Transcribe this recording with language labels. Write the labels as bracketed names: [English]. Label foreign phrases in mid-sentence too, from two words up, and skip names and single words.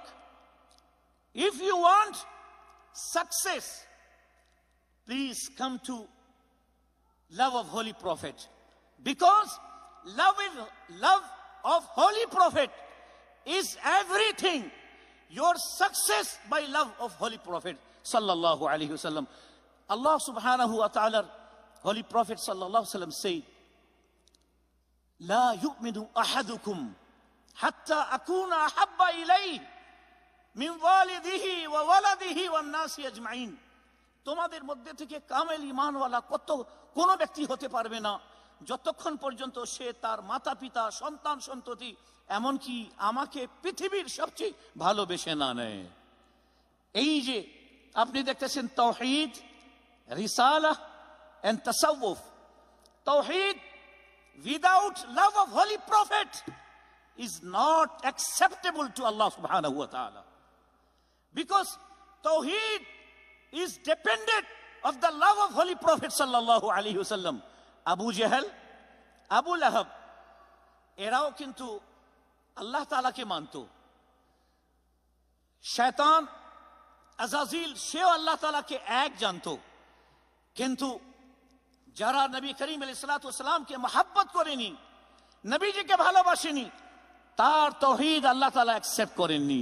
[English] If you want success, please come to love of Holy Prophet, because love of Holy Prophet is everything. Your success by love of Holy Prophet [Arabic] صلى الله عليه وسلم. الله سبحانه وتعالى, [English] Holy Prophet [Arabic] صلى الله عليه وسلم said, لا يؤمن أحدكم حتى أكون أحب إليه من والده وولده والناس أجمعين. [Bangla] তোমাদের মধ্যে থেকে কামেল ঈমানওয়ালা কোন ব্যক্তি হতে পারবে না যতক্ষণ পর্যন্ত সে তার মাতা পিতা, সন্তান সন্ততি, এমনকি আমাকে পৃথিবীর সবচেয়ে ভালোবেসে না নেয়। এই যে আপনি দেখতেছেন তাওহীদ, রিসালাহ এন্ড তাসাউফ, তাওহীদ [English] without love of holy prophet is not acceptable to [Arabic] الله سبحانه وتعالى, [English] because tawheed is dependent of the love of holy prophet [Arabic] صلى الله عليه وسلم. [English] Abu Jahl, Abu Lahab, [Bangla] এরাও কিন্তু আল্লাহ তাআলাকে মানতো। শয়তান আজাজিল, সেও আল্লাহ তাআলাকে এক জানতো। কিন্তু যারা নবী করিম [Arabic] عليه الصلاة والسلام [Bangla] মহব্বত করেনি, নবীজিকে ভালোবাসেনি, তার তাওহীদ আল্লাহ তাআলা অ্যাকসেপ্ট করেননি।